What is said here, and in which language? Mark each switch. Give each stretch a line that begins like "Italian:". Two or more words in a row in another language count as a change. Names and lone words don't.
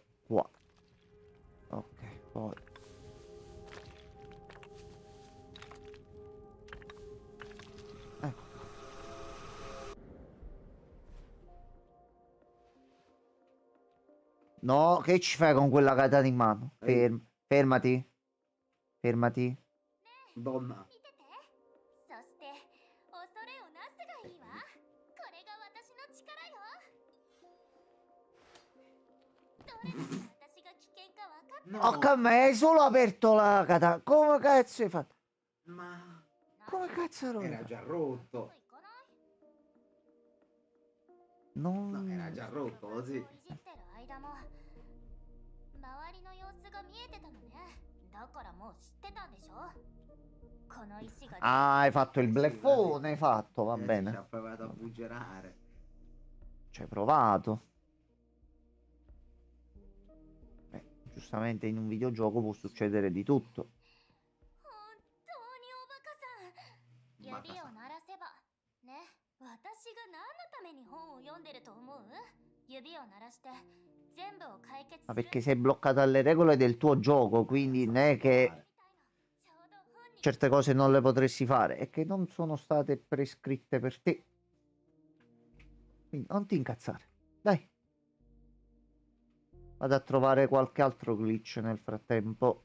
Italian: Qua. Ok, poi ecco. No, che ci fai con quella katana in mano? Fermati. Fermati. Donna.
Japanese: 見てて。そして恐れをなすがいいわ。これが私の力よ。どれだけ私が危険か分かってる？
Italian: No. Oh, ma hai solo aperto la katana. Come cazzo hai fatto? Ma... Come cazzo ero? Era già rotto.
Japanese: 行かない？
Italian: No, era Non... già rotto, い così.
Japanese: じってる間も周りの様子が見えてたのね。だからもう知ってたんでしょ？この石が
Italian: Ah, hai fatto il bleffone, hai fatto, va Ci bene. ha provato a buggerare. Ci hai provato. Giustamente in un videogioco può succedere di tutto.
Japanese: 本当におバカさん。バカさん。指を鳴らせばね。私が何のために本を読んでると思う？指を鳴らして全部を解決する。
Italian: Ma perché sei bloccata alle regole del tuo gioco, quindi non è che certe cose non le potresti fare, è che non sono state prescritte per te. Quindi non ti incazzare. Dai. Vado a trovare qualche altro glitch nel frattempo.